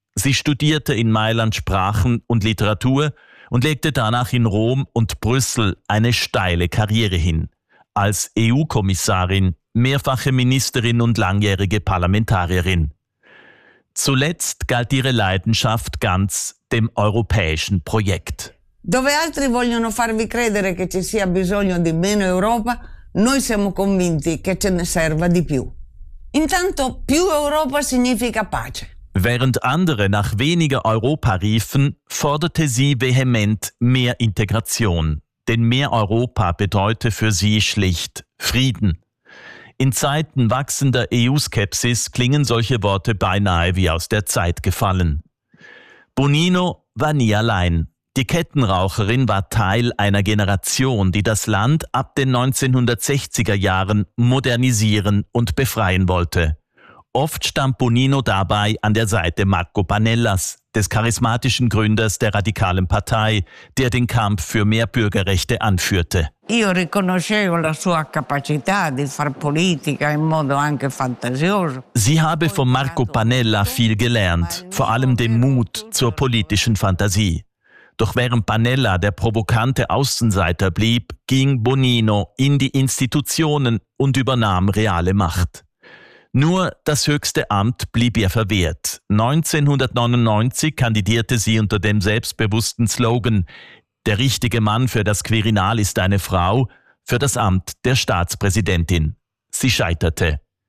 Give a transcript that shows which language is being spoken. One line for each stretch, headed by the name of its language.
German: Sie studierte in Mailand Sprachen und Literatur und legte danach in Rom und Brüssel eine steile Karriere hin. Als EU-Kommissarin, mehrfache Ministerin und langjährige Parlamentarierin. Zuletzt galt ihre Leidenschaft ganz dem europäischen Projekt.
Italian: Dove altri vogliono farvi credere che ci sia bisogno di meno Europa, noi siamo convinti che ce ne serva di più. Intanto più Europa significa pace.
German: Während andere nach weniger Europa riefen, forderte sie vehement mehr Integration. Denn mehr Europa bedeutet für sie schlicht Frieden. In Zeiten wachsender EU-Skepsis klingen solche Worte beinahe wie aus der Zeit gefallen. Bonino war nie allein. Die Kettenraucherin war Teil einer Generation, die das Land ab den 1960er Jahren modernisieren und befreien wollte. Oft stand Bonino dabei an der Seite Marco Panellas, des charismatischen Gründers der radikalen Partei, der den Kampf für mehr Bürgerrechte anführte.
Italian: Io riconoscevo la sua capacità di far politica in modo anche fantasioso.
German: Sie habe von Marco Panella viel gelernt, vor allem den Mut zur politischen Fantasie. Doch während Panella der provokante Außenseiter blieb, ging Bonino in die Institutionen und übernahm reale Macht. Nur das höchste Amt blieb ihr verwehrt. 1999 kandidierte sie unter dem selbstbewussten Slogan «Der richtige Mann für das Quirinal ist eine Frau» für das Amt der Staatspräsidentin. sie scheiterte.